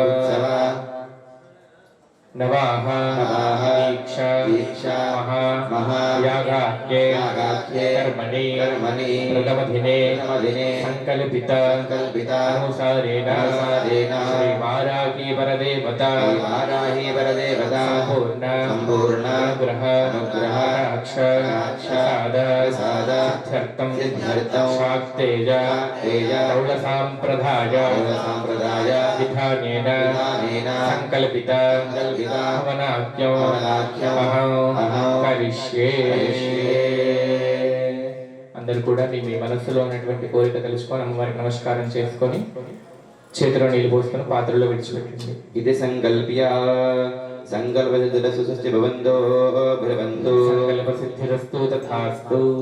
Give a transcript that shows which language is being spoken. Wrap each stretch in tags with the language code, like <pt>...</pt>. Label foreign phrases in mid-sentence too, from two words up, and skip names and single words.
<sa>नवाः दीक्षा महायागाख्ये कर्मणि प्रथमदिने संकल्पितानुसारेण श्रीवाराही परदेवता संपूर्ण अनुग्रह प्रसाद प्रसाद सिद्ध्यर्थं सिद्ध्यर्थं शाक्तेज तेज गौडसाम्प्रदाय संप्रदाय विधानेन विधानेन संकल्पित संकल्पित हवनाख्यं हवनाख्यं अहं करिष्ये करिष्ये।</sa> <te>అందరూ కూడా మీ మనస్సులో ఉన్నటువంటి కోరిక తెలుసుకొని అమ్మవారికి నమస్కారం చేసుకొని చేతిలో నీళ్ళు పోసుకొని పాత్రలో విడిచిపెట్టండి.</te> <sa>ఇది సంకల్ప్య సంకల్పసిద్ధిరస్తు సస్య భవంతో భవంతు సంకల్ప సిద్ధిరస్తు తథాస్తు.</sa>